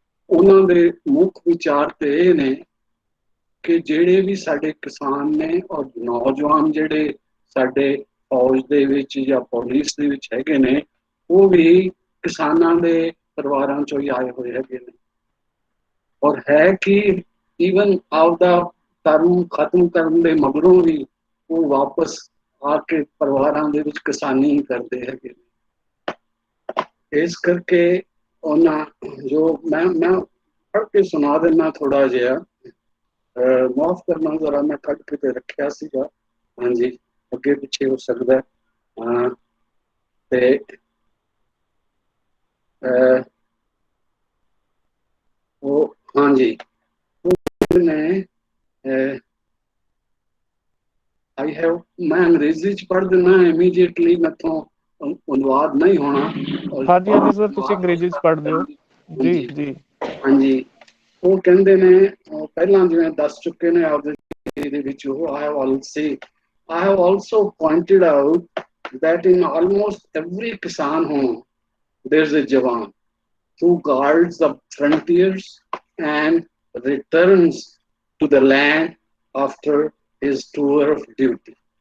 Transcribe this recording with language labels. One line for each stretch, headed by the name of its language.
Punjabi: ਉਹਨਾਂ ਦੇ ਮੁੱਖ ਵਿਚਾਰ ਤੇ ਇਹ ਨੇ ਕਿ ਜਿਹੜੇ ਵੀ ਸਾਡੇ ਕਿਸਾਨ ਨੇ ਔਰ ਨੌਜਵਾਨ ਜਿਹੜੇ ਸਾਡੇ ਫੌਜ ਦੇ ਵਿੱਚ ਜਾਂ ਪੁਲਿਸ ਦੇ ਵਿੱਚ ਹੈਗੇ ਨੇ, ਉਹ ਵੀ ਕਿਸਾਨਾਂ ਦੇ ਪਰਿਵਾਰਾਂ ਚੋਂ ਹੀ ਆਏ ਹੋਏ ਹੈਗੇ ਨੇ, ਔਰ ਹੈ ਕਿ ਈਵਨ ਆਪਦਾ ਧਰਮ ਖਤਮ ਕਰਨ ਦੇ ਮਗਰੋਂ ਵੀ ਉਹ ਵਾਪਸ ਆ ਕੇ ਪਰਿਵਾਰਾਂ ਦੇ ਵਿੱਚ ਕਿਸਾਨੀ ਹੀ ਕਰਦੇ ਹੈਗੇ ਨੇ। ਇਸ ਕਰਕੇ ਉਹਨਾਂ ਜੋ ਮੈਂ ਪੜ੍ਹ ਕੇ ਸੁਣਾ ਦੇਣਾ ਥੋੜਾ ਜਿਹਾ, ਮਾਫ ਕਰਨਾ ਜ਼ਰਾ, ਮੈਂ ਕੱਢ ਕੇ ਤੇ ਰੱਖਿਆ ਸੀਗਾ, ਹਾਂਜੀ ਅੱਗੇ ਪਿੱਛੇ ਹੋ ਸਕਦਾ। ਤੇ ਉਹ ਹਾਂਜੀ ਨੇ मैं अंग्रेजी च पढ़ देना इमीडिएटली, मैथों अनुवाद नहीं होना। ਹਾਂਜੀ ਹਾਂਜੀ ਸਰ, ਤੁਸੀਂ ਅੰਗਰੇਜ਼ੀ ਚ ਪੜ੍ਹ ਦਿਓ ਜੀ ਜੀ। ਹਾਂਜੀ, ਉਹ ਕਹਿੰਦੇ ਨੇ ਪਹਿਲਾਂ ਜਿਵੇਂ ਦੱਸ ਚੁੱਕੇ ਨੇ ਆਪਦੇ ਦੇ ਵਿੱਚ ਉਹ,
English: I have also pointed out that in almost every kisan home there's a jawan who guards the frontiers and returns to the land after his tour of duty.